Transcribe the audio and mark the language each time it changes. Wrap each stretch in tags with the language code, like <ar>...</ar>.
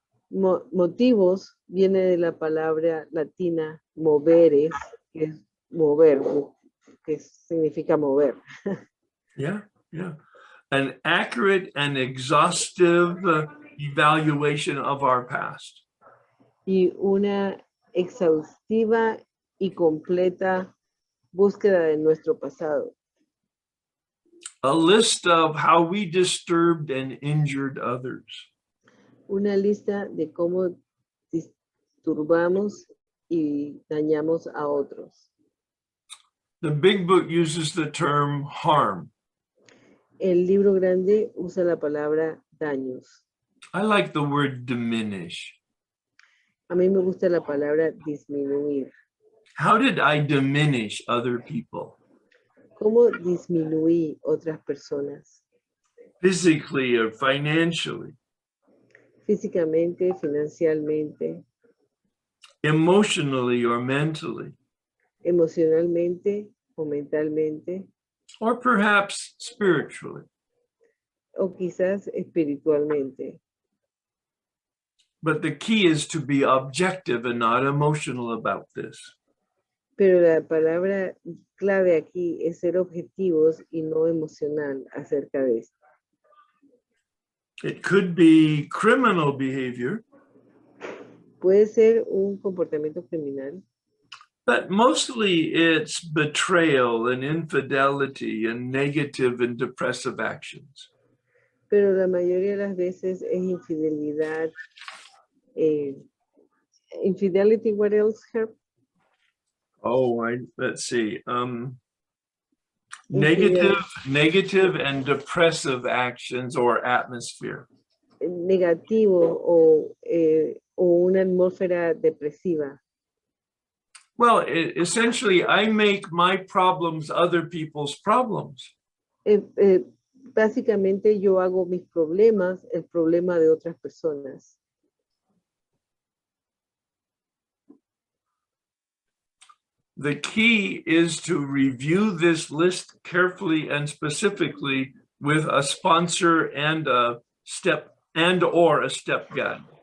<es>Motivos viene de la palabra latina moveres, que es mover, que significa mover.</es> <en>Yeah. An accurate and exhaustive evaluation of our past.</en> <es>Y una exhaustiva y completa búsqueda de nuestro pasado.</es> <en>A list of how we disturbed and injured others.</en> <es>Una lista de cómo disturbamos y dañamos a otros.</es> <en>The big book uses the term harm.</en> <es>El libro grande usa la palabra daños.</es> <en>I like the word diminish.</en> <es>A mí me gusta la palabra disminuir.</es> <en>How did I diminish other people?</en> <es>¿Cómo disminuí otras personas?</es> <en>Physically or financially?</en> <es>Físicamente, financieramente,</es> <en>Emotionally or mentally?</en> <es>emocionalmente o mentalmente,</es> <en>Or perhaps spiritually?</en> <es>o quizás espiritualmente.</es> <en>But the key is to be objective and not emotional about this.</en> <es>Pero la palabra clave aquí es ser objetivos y no emocional acerca de esto.</es> <en>It could be criminal behavior,</en> <es>Puede ser un comportamiento criminal,</es> <en>but mostly it's betrayal and infidelity and negative and depressive actions.</en> <es>pero la mayoría de las veces es infidelidad.</es> <en>Infidelity, what else, Herb? Let's see. Negative and depressive actions or atmosphere.</en> <es>Negativo o una atmósfera depresiva.</es> <en>Well, essentially, I make my problems other people's problems.</en> <es>Básicamente yo hago mis problemas el problema de otras personas.</es> <en>The key is to review this list carefully and specifically with a sponsor and or a step guide.</en>